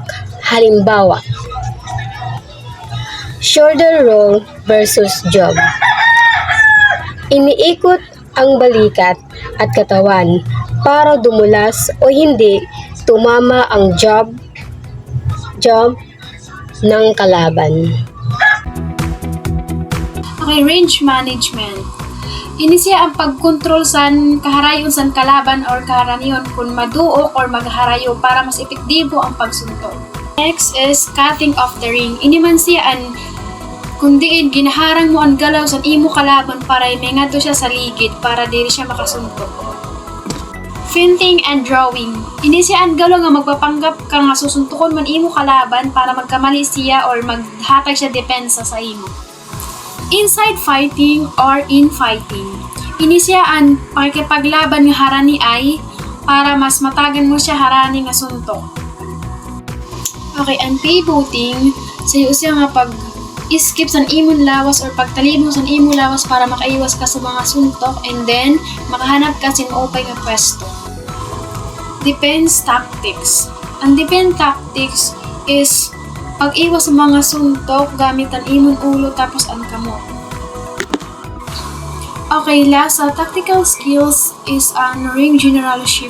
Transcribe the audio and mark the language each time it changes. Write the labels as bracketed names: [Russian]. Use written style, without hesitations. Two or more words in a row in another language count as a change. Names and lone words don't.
[Filipino] Halimbawa, [English] shoulder roll versus jab. [Filipino] Iniikot ang balikat at katawan para dumulas o hindi tumama ang jab ng kalaban. [English] Okay, range management. [Hiligaynon] Ini siya ang pagkontrol san kaharayon san kalaban or kaharaniyon kung maduok or magharayo para mas epektibo ang pagsuntok. [English] Next is cutting off the ring. [Hiligaynon] Ini man siya an kung diin ginaharang mo ang galaw sa imo kalaban para may ngadto siya sa ligid para diri siya makasuntok. [English] Finting and drawing. [Hiligaynon] Ini siya ang galaw nga magpapanggap ka nga susuntukon man imo kalaban para magkamali siya or maghatag siya depensa sa imo. [English] Inside fighting or infighting. [Hiligaynon] Ini siya ang pakikipaglaban nga harani ay para mas matagan mo siya harani nga suntok. Okay, ang pivoting sayo siya nga pag-skip sa imong lawas or pagtalibong sa imong lawas para makaiwas ka sa mga suntok and then makahanap ka sin opay nga pwesto. [English] Defense tactics. [Hiligaynon] Ang [English] defense tactics [Hiligaynon] is pag-iwas sa mga suntok gamit ang imong ulo tapos ang kamot. Okay, last sa [English] tactical skills [Hiligaynon] is ang [English] ring generalship.